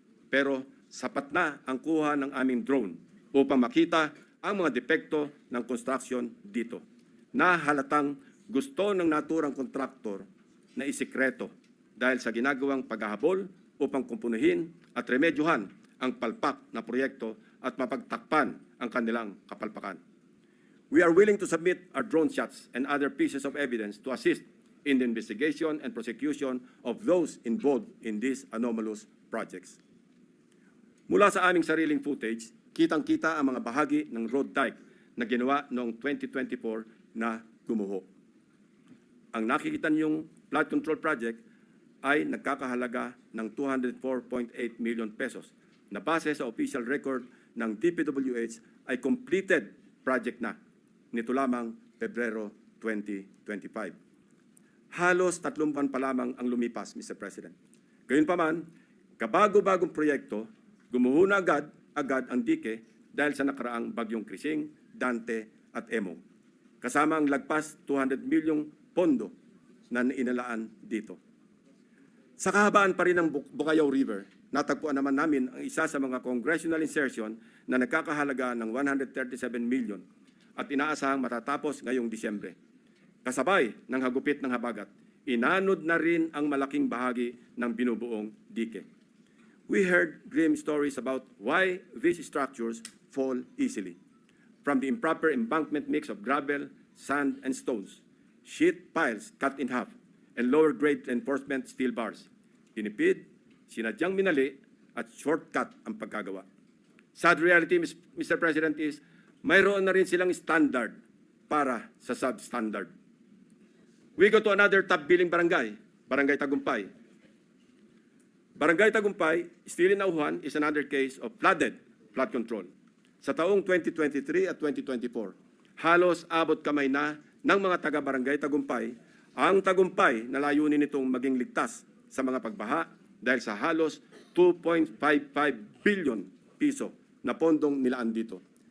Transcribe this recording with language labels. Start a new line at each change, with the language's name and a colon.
Filipino: Pero sapat na ang kuha ng aming drone upang makita ang mga depekto ng construction dito, na halatang gusto ng naturang kontraktor na isikreto dahil sa ginagawang paghahabol upang kumpunuhin at remedyohan ang palpak na proyekto at mapagtakpan ang kanilang kapalpakan.
English: We are willing to submit our drone shots and other pieces of evidence to assist in the investigation and prosecution of those involved in these anomalous projects.
Filipino: Mula sa aming sariling footage, kitang-kita ang mga bahagi ng road dike na ginawa noong 2024 na gumuho. Ang nakikita niyong flood control project ay nagkakahalaga ng 204.8 million pesos na base sa official record ng DPWH ay completed project na nito lamang Pebrero 2025. Halos 3 buwan pa lamang ang lumipas, Mr. President. Gayunpaman, kabago-bagong proyekto, gumuho na agad ang dike dahil sa nakaraang bagyong Krising, Dante at Emong. Kasama ang lagpas 200 milyong pondo na inalaan dito. Sa kahabaan pa rin ng Bukayaw River, natagpuan naman namin ang isa sa mga congressional insertion na nagkakahalaga ng 137 million at inaasahang matatapos ngayong Disyembre. Kasabay ng hagupit ng habagat, inanod na rin ang malaking bahagi ng binubuong dike.
English: We heard grim stories about why these structures fall easily. From the improper embankment mix of gravel, sand, and stones, sheet piles cut in half, and lower-grade reinforcement steel bars.
Filipino: Tinipid, sinadyang minali, at shortcut ang pagkagawa.
English: Sad reality,
Filipino: Mr. President, is mayroon na rin silang standard para sa substandard.
English: We go to another top-billing barangay, Barangay Tagumpay. Barangay Tagumpay, still in Auhan, is another case of flood control.
Filipino: Sa taong 2023 at 2024, halos abot kamay na ng mga taga-Barangay Tagumpay ang Tagumpay na layunin nitong maging ligtas sa mga pagbaha dahil sa halos 2.55 billion piso na pondong nilaan dito.